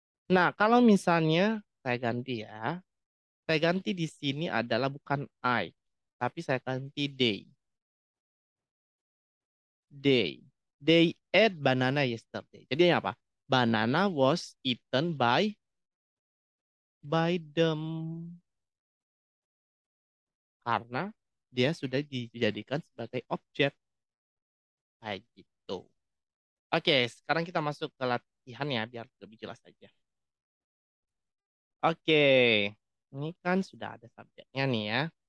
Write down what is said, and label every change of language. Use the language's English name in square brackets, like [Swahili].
[Indonesian] Nah, kalau misalnya saya ganti ya. Saya ganti di sini adalah bukan I. Tapi saya ganti they. [English] They. They ate banana yesterday. [Indonesian] Jadi apa? [English] Banana was eaten by them. [Indonesian] Karena dia sudah dijadikan sebagai objek. Kayak gitu. Oke, sekarang kita masuk ke latihan ya, biar lebih jelas aja. Oke, ini kan sudah ada subjeknya nih ya.